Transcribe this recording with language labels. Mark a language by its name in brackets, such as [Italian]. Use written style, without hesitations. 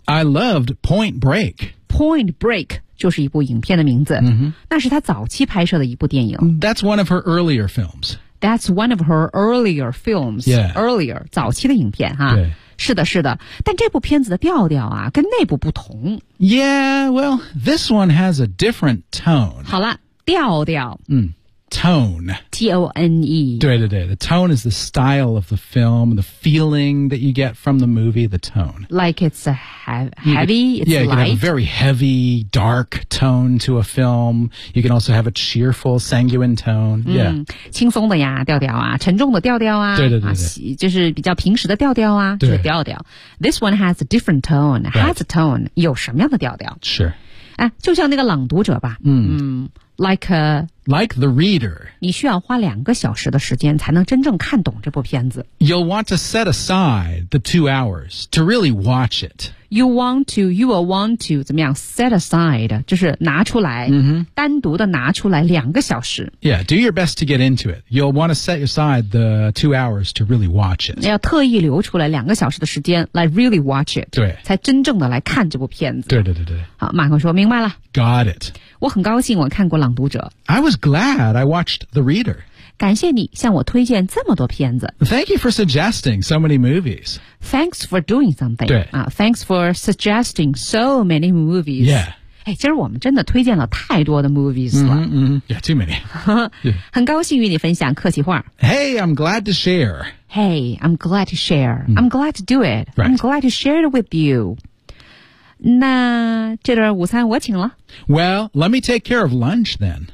[English] I loved Point Break. [Chinese] Point Break 就是一部影片的名字。 Mm-hmm. 那是他早期拍摄的一部电影。 [English] That's one of her earlier films. That's one of her earlier films. Yeah. Earlier, [Chinese] 早期的影片哈。对。是的是的但这部片子的调调啊跟那部不同 [English] Yeah, well, this one has a different tone [Chinese] 好了调调 [English] 嗯，tone. T-O-N-E. [Chinese] 对对对 [English] The tone is the style of the film, the feeling that you get from the movie, the tone. Like it's a heavy, it's yeah, Yeah, you can have a very heavy, dark tone to a film. You can also have a cheerful, sanguine tone.、Mm. Yeah. [Chinese] 轻松的呀调调啊沉重的调调啊对对对对、啊、就是比较平时的调调啊就是调调。 [English] This one has a different tone,、 right. has a tone, [Chinese] 有什么样的调调 [English] Sure. [Chinese] 哎、就像那个朗读者吧、 [English] Like the reader [Chinese] 你需要花两个小时的时间才能真正看懂这部片子 [English] You'll want to set aside the 2 hours to really watch it You will want to [Chinese] 怎么样 [English] set aside [Chinese] 就是拿出来、 mm-hmm. 单独的拿出来两个小时 [English] Yeah, do your best to get into it You'll want to set aside the 2 hours to really watch it [Chinese] 要特意留出来两个小时的时间来 [English] really watch it [Chinese] 对才真正的来看这部片子对对对对好马克说明白了 [English] Got it [Chinese] 我很高兴我看过朗读者 [English] I was glad I watched The Reader [Chinese] 感谢你向我推荐这么多片子 [English] Thank you for suggesting so many movies Thanks for doing something. 对、 Thanks for suggesting so many movies. Yeah. [Chinese] 哎，今儿我们真的推荐了太多的 movies 了。 [English] Yeah, too many. [Chinese] 很高兴与你分享客气话。 [English] Hey, I'm glad to share. Hey, I'm glad to share.、Mm. I'm glad to do it.、 Right. I'm glad to share it with you. [Chinese] 那这顿午餐我请了。 [English] Well, let me take care of lunch then.